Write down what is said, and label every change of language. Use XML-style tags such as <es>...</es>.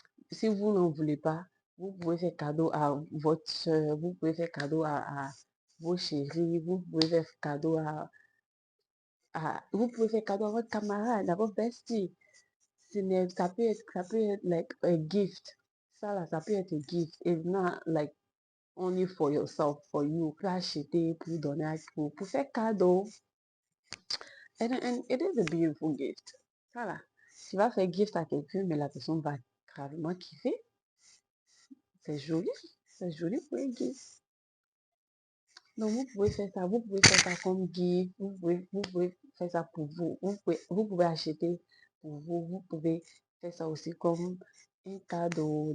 <fr>si vous n'en voulez pas, vous pouvez faire cadeau à votre soeur, vous pouvez faire cadeau à vos chéris, vous pouvez faire cadeau vous pouvez faire cadeau à votre camarade, à votre bestie. Ça peut être</fr> <en>like a gift.</en> <fr>Ça là, ça peut être un gift.</fr> <en>It's not like only for yourself, for you.</en> <fr>Pour acheter, pour donner pour faire cadeau.</fr> <en>And it is a beautiful gift.</en> <fr>Ça là, tu vas faire gift à quelqu'un, mais la personne va gravement kiffer. C'est joli. C'est joli pour un gift. Donc, vous pouvez faire ça. Vous pouvez faire ça comme gift. Vous pouvez faire ça pour vous. Vous pouvez acheter pour vous. Vous pouvez faire ça aussi comme un cadeau.</fr>